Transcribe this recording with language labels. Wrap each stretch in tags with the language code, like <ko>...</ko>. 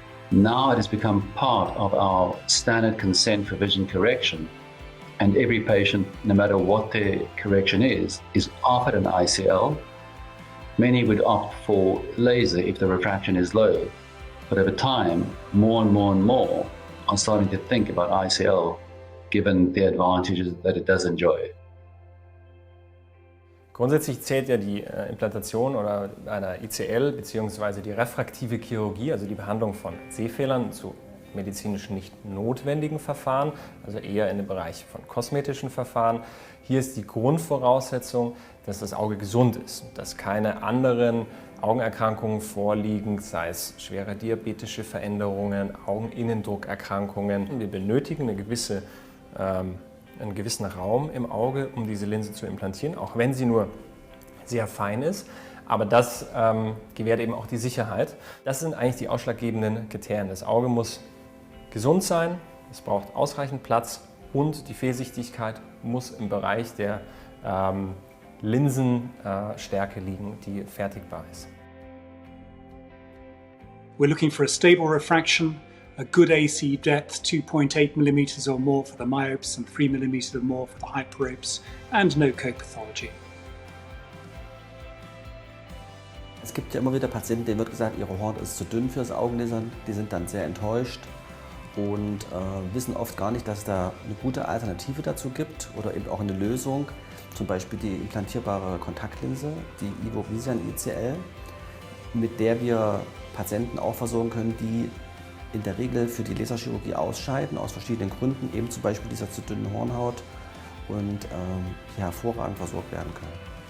<en>Now it has become part of our standard consent for vision correction, and every patient, no matter what their correction is offered an ICL. Many would opt for laser if the refraction is low, but over time, more and more are starting to think about ICL, given the advantages that it does enjoy.</en> <de>Grundsätzlich zählt ja die Implantation oder einer ICL bzw. die refraktive Chirurgie, also die Behandlung von Sehfehlern, zu medizinisch nicht notwendigen Verfahren, also eher in den Bereich von kosmetischen Verfahren. Hier ist die Grundvoraussetzung, dass das Auge gesund ist, dass keine anderen Augenerkrankungen vorliegen, sei es schwere diabetische Veränderungen, Augeninnendruckerkrankungen. Wir benötigen einen gewissen Raum im Auge, um diese Linse zu implantieren, auch wenn sie nur sehr fein ist. Aber das gewährt eben auch die Sicherheit. Das sind eigentlich die ausschlaggebenden Kriterien. Das Auge muss gesund sein, es braucht ausreichend Platz und die Fehlsichtigkeit muss im Bereich der Linsenstärke liegen, die fertigbar ist.</de> <en>We're looking for a stable refraction, a good AC depth, 2.8 mm or more for the myopes and 3 mm or more for the hyperopes, and no co-pathology.</en> <de>Es gibt ja immer wieder Patienten, denen wird gesagt, ihre Hornhaut ist zu dünn fürs Augenlasern. Die sind dann sehr enttäuscht und wissen oft gar nicht, dass es da eine gute Alternative dazu gibt oder eben auch eine Lösung. Zum Beispiel die implantierbare Kontaktlinse, die Visian ICL, mit der wir Patienten auch versorgen können, die in der Regel für die Laserchirurgie ausscheiden, aus verschiedenen Gründen, eben zum Beispiel dieser zu dünnen Hornhaut und hervorragend versorgt werden können.</de>